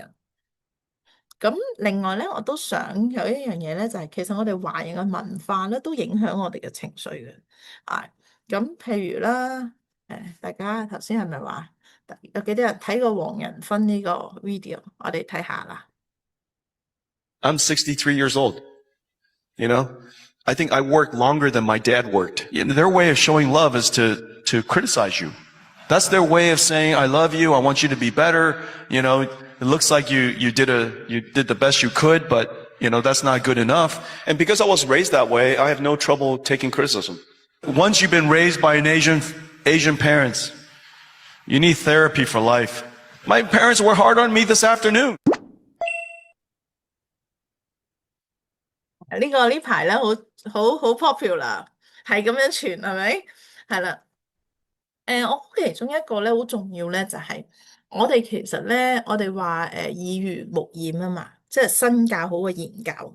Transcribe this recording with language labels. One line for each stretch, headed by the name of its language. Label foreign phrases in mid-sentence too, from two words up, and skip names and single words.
Cantonese: 咁另外咧，我都想有一樣嘢咧，就係其實我哋華人嘅文化咧，都影響我哋嘅情緒嘅。咁譬如啦，大家頭先係咪話有幾多人睇過黃仁勳呢個 video？我哋睇下啦。
English: I'm 63 years old. You know, I think I worked longer than my dad worked. Their way of showing love is to criticize you. That's their way of saying, I love you. I want you to be better. You know, it looks like you did the best you could, but you know, that's not good enough. And because I was raised that way, I have no trouble taking criticism. Once you've been raised by an Asian parents, you need therapy for life. My parents were hard on me this afternoon.
Cantonese: 呢排咧好 popular，係咁樣傳係咪？係啦。我估其中一個咧好重要咧，就係我哋其實咧，我哋話耳濡目染啊嘛，即係身教好過言教。